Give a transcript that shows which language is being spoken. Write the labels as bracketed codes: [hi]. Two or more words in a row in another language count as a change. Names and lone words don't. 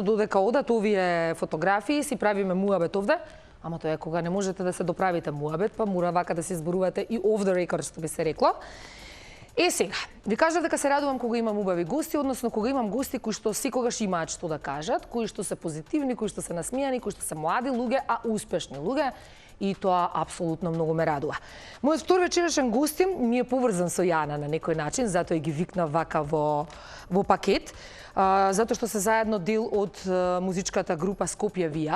[mk] додека одат овие фотографии си правиме муабет овде, ама тоа е кога не можете да се доправите муабет, па мора вака да се зборувате и [en] off the record, [mk] што би се рекло. Сега, ви кажав дека се радувам кога имам убави гости, односно кога имам гости кои што секогаш имаат што да кажат, кои што се позитивни, кои што се насмејани, кои што се млади луѓе, а успешни луѓе. И тоа апсолутно многу ме радува. Мојот втор вечерашен гостин ми е поврзан со Јана на некој начин, затоа и ги викнав вака во пакет, затоа што се заедно дел од музичката група Скопје Вија.